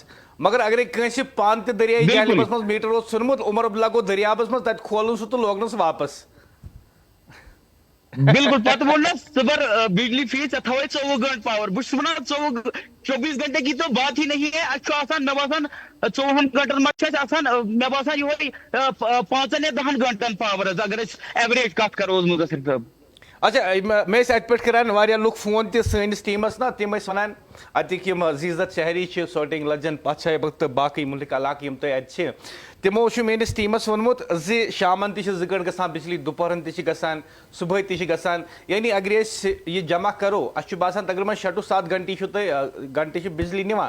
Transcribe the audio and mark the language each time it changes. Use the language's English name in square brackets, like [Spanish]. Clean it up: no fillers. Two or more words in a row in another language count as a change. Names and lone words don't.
[Kashmiri] مگر اگرے کٲنٛسہِ پانہٕ تہِ دریاے جہلمس منٛز میٹر اوس ژھُنمُت، عمر عبداللہ گوٚو دریابس منٛز، تتہِ کھولُن سُہ تہٕ لوگنس واپس۔ بالکل پتہ وونس صبر بجلی فیس تھوے 24 گھنٹے پاور۔ بہ چھس ونان [Urdu] 24 گھنٹے کی تو بات ہی نہیں ہے، [Kashmiri] اچھا آسان مے باسان 24 گھنٹن مت چھس آسان، مے باسان یہ 5 یا 10 گھنٹن پاور، اگر اس ایوریج کت کرو مدثر صاحب۔ اچھا مےٚ ٲسۍ اتہِ پٮ۪ٹھ کران واریاہ لُکھ فون تہِ سٲنِس ٹیٖمس نا، تِم ٲسۍ ونان اتِکۍ یِم عزیزت شہری چھِ، شوٹنگ لیجنڈ پتھ تہٕ باقٕے مُلک علاقہٕ یِم تۄہہِ اتہِ چھِ، تِمو چھُ میٲنِس ٹیٖمس ووٚنمُت زِ شامن تہِ چھِ 2 گٲنٛٹہٕ گژھان بجلی، دُپہرن تہِ چھِ گژھان، صبحٲے تہِ چھِ گژھان، یعنی اگر أسۍ یہِ جمع کرو اسہِ چھُ باسان تقریٖباً 6 to 7 گھنٹہٕ چھُ تۄہہِ گھنٹہٕ چھِ بجلی نِوان۔